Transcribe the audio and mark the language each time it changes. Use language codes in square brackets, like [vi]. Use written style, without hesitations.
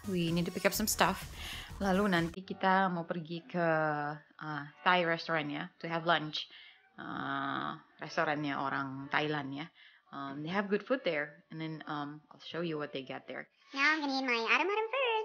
[en] We need to pick up some stuff. [id] Lalu nanti kita mau pergi ke Thai restaurant ya, [en] to have lunch. [id] Restorannya orang Thailand ya. [en] They have good food there, and then I'll show you what they got there. Now I'm gonna eat my arem-arem first.